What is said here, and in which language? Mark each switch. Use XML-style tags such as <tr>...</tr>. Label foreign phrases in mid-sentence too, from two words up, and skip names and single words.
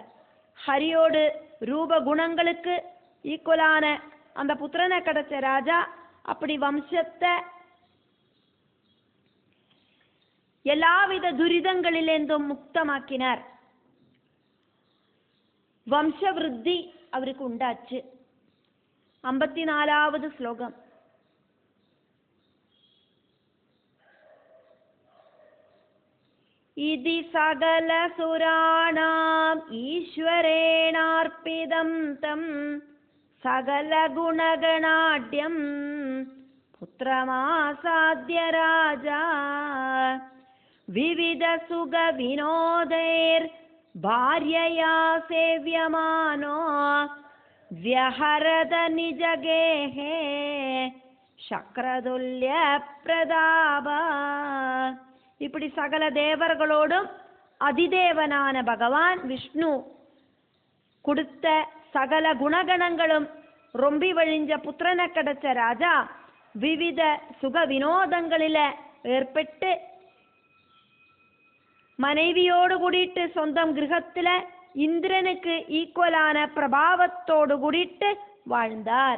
<ta>ஹரியோடு ரூப குணங்களுக்கு ஈக்குவலான அந்த புத்திரனை கிடைச்ச ராஜா அப்படி வம்சத்தை எல்லாவித துரிதங்களிலிருந்தும் முக்தமாக்கினார். வம்ச விருத்தி அவருக்கு உண்டாச்சு. 54வது ஸ்லோகம்.</ta> <sa>इति सकल सुराणाम् ईश्वरेणार्पितं तं सकल गुणगणाढ्यं पुत्रमासाद्य राजा विविध सुख विनोदैर् भार्यया सेव्यमानो व्यहरद निजगेहे शक्रतुल्य प्रताप.</sa> <ta>இப்படி சகல தேவர்களோடும் அதிதேவனான பகவான் விஷ்ணு கொடுத்த சகல குணகணங்களும் ரொம்பி வழிஞ்ச புத்திரனை கிடைச்ச ராஜா விவித சுக வினோதங்களில ஏற்பட்டு மனைவியோடு கூடிட்டு சொந்தம் கிரகத்துல இந்திரனுக்கு ஈக்குவலான பிரபாவத்தோடு கூடிட்டு வாழ்ந்தார்.</ta>